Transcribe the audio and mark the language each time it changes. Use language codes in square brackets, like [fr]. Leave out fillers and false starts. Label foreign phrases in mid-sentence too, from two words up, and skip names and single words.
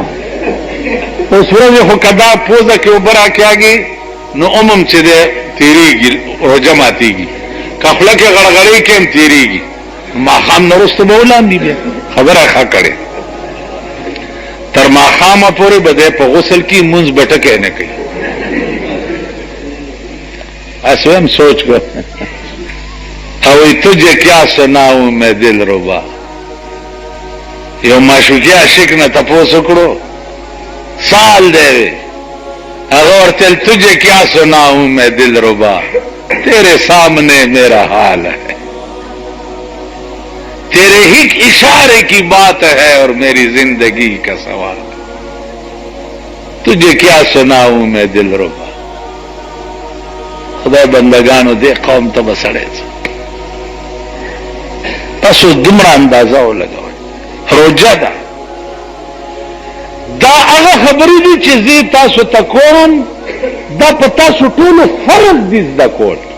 [ps] اوس ورځې خو که دا پوزه کې اوبه راکاږي نو عموم چې دی تېرېږي، روژه ماتېږي. که خوله کې غړغړې کې هم تېرېږي. ماښام نه وروسته به ولامبي. بیا خبره ښه کړې. تر ماښامه پورې به دی په غسل کې مونځ به ټکی نه کوي. [ur] ایسے ہم سوچ کر اوئی تجھے کیا سناؤں میں دل ربا. [ps] یو معشوقی عاشق نہ تپو سکڑو سال دے اگر تل [ur] تجھے کیا سناؤں میں دل ربا، تیرے سامنے میرا حال ہے، تیرے ہی اشارے کی بات ہے اور میری زندگی کا سوال. تجھے کیا سناؤں میں دل ربا. [ps] خدای بندگانو دې قوم ته به سړی تاسو دومره اندازه ولګوئ. روژه ده، دا هغه خبرې دي چې زه تاسو ته کوم، دا په تاسو ټولو فرض دي زده کول.